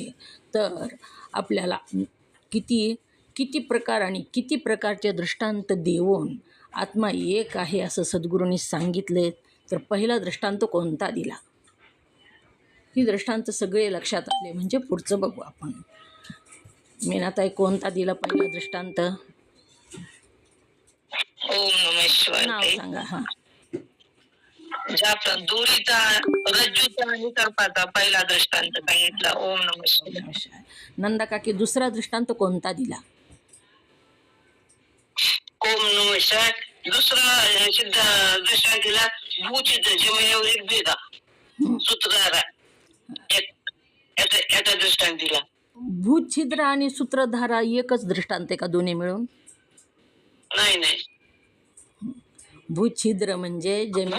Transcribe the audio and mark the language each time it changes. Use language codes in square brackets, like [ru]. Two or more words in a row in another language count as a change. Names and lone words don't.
[mr] तर आपल्याला किती प्रकार आणि किती प्रकारचे दृष्टांत देऊन आत्मा एक आहे असं सद्गुरूंनी सांगितले. तर पहिला दृष्टांत कोणता दिला? ही दृष्टांत सगळे लक्षात आले म्हणजे पुढचं बघू आपण. मीनाताई कोणता दिला पहिला दृष्टांत? [sa] ओम नमः शिवाय [mr] नाव ताई. सांगा. हा, ज्या दोरीचा रज्जूचा आणि सर्पाचा पहिला दृष्टांत सांगितला. [sa] ओम नमः शिवाय. [mr] नमस्कार. नंदा काकी दुसरा दृष्टांत कोणता दिला? [sa] ओम नमः शिवाय. [mr] दुसरा सिद्ध दृष्टांत दिला भूचित्र जमिनीवर एक भेदा सूत्रधारा याचा दृष्टांत दिला. भूछिद्र आणि सूत्रधारा एकच दृष्टांत आहे का दोन्ही मिळून? नाही. भूछिद्र म्हणजे जमीन,